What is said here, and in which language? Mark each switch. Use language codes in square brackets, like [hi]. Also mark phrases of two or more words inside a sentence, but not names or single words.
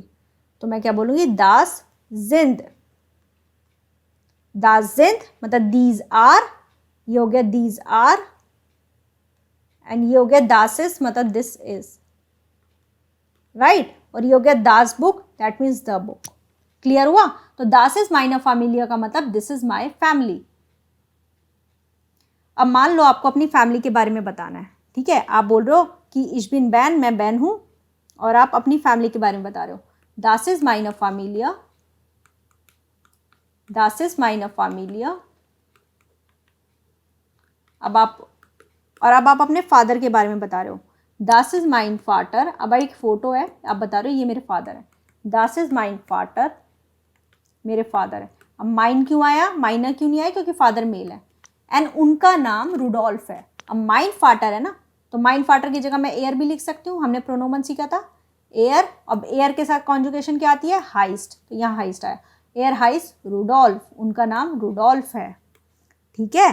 [hi] तो मैं क्या बोलूंगी, [de] das sind. das sind [hi] मतलब [en] these are, [hi] ये हो गया [en] these are, [hi] एंड ये हो गया [de] das ist [hi] मतलब [en] this is, [hi] राइट। और ये हो गया [de] das Buch, [en] that means the book. [hi] क्लियर हुआ। तो [de] das ist meine Familie [hi] का मतलब [en] this is my family. [hi] अब मान लो आपको अपनी फैमिली के बारे में बताना है, ठीक है। आप बोल रहे हो कि [de] ich bin Ben, [hi] मैं बैन हूं, और आप अपनी फैमिली के बारे में बता रहे हो, [de] das ist meine Familie, das ist meine Familie। [hi] अब आप अपने फादर के बारे में बता रहे हो, [de] das ist mein Vater। [hi] अब एक फोटो है, आप बता रहे हो ये मेरे फादर है, [de] das ist mein Vater, [hi] मेरे फादर है। अब माइन क्यों आया, माइना क्यों नहीं आया, क्योंकि फादर मेल है, एंड उनका नाम रुडोल्फ है। अब [de] mein Vater [hi] है ना, तो [de] mein Vater [hi] की जगह मैं एयर भी लिख सकती हूँ, हमने प्रोनोमन सीखा था एयर। अब एयर के साथ कॉन्जुगेशन क्या आती है, हाइस्ट, तो यहाँ हाइस्ट आया, [de] er heißt Rudolf, [hi] उनका नाम रुडोल्फ है, ठीक है।